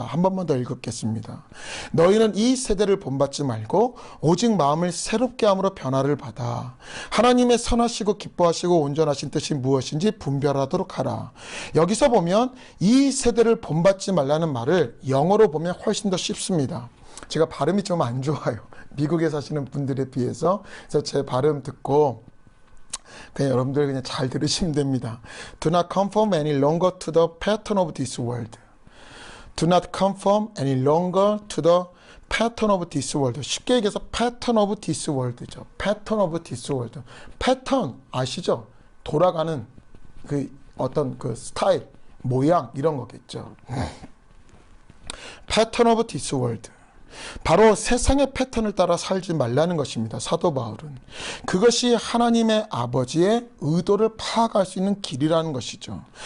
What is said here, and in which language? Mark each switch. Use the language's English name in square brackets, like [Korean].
[Korean] 한 번만 더 읽겠습니다. 너희는 이 세대를 본받지 말고 오직 마음을 새롭게 함으로 변화를 받아 하나님의 선하시고 기뻐하시고 온전하신 뜻이 무엇인지 분별하도록 하라. 여기서 보면 이 세대를 본받지 말라는 말을 영어로 보면 훨씬 더 쉽습니다. 제가 발음이 좀 안 좋아요. 미국에 사시는 분들에 비해서. 그래서 제 발음 듣고 그냥 여러분들 그냥 잘 들으시면 됩니다. [English] Do not conform any longer to the pattern of this world. Do not conform any longer to the pattern of this world. [Korean] 쉽게 얘기해서 [English] pattern of this world [Korean] 죠. [English] pattern of this world. [Korean] 패턴 아시죠? 돌아가는 그 어떤 그 스타일, 모양 이런 거겠죠. [English] pattern of this world. [Korean] 바로 세상의 패턴을 따라 살지 말라는 것입니다. 사도 바울은 그것이 하나님의 아버지의 의도를 파악할 수 있는 길이라는 것이죠.